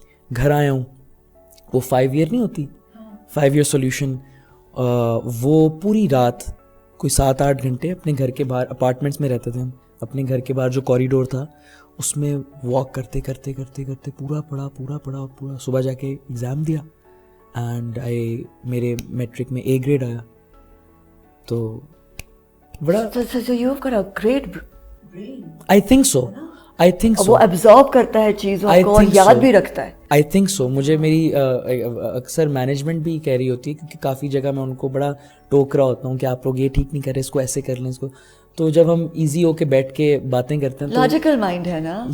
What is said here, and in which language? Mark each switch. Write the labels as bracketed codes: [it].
[ur] گھر آیا ہوں, وہ 5 ایئر نہیں ہوتی, 5 ایئر سولوشن, وہ پوری رات کوئی 7-8 گھنٹے اپنے گھر کے باہر, اپارٹمنٹس میں رہتے تھے ہم, اپنے گھر کے باہر جو کوریڈور تھا اس میں واک کرتے کرتے کرتے کرتے پورا پڑھا اور پورا صبح جا کے ایگزام دیا, اینڈ میرے میٹرک میں A گریڈ آیا. تو بڑا [en] So you've got a great brain. I think so. I think so. [ur] وہ ایبزارب کرتا ہے چیزوں کو اور یاد بھی رکھتا ہے. [en] I think so. [ur] مجھے میری اکثر مینجمنٹ بھی کہہ رہی ہوتی ہے کیونکہ کافی جگہ میں ان کو بڑا ٹوک رہا ہوتا ہوں کہ آپ لوگ یہ ٹھیک نہیں کر رہے, اس کو ایسے کر لیں, اس کو. تو جب ہم ایزی ہو کے بیٹھ کے باتیں کرتے ہیں, لاجیکل مائنڈ ہے نا.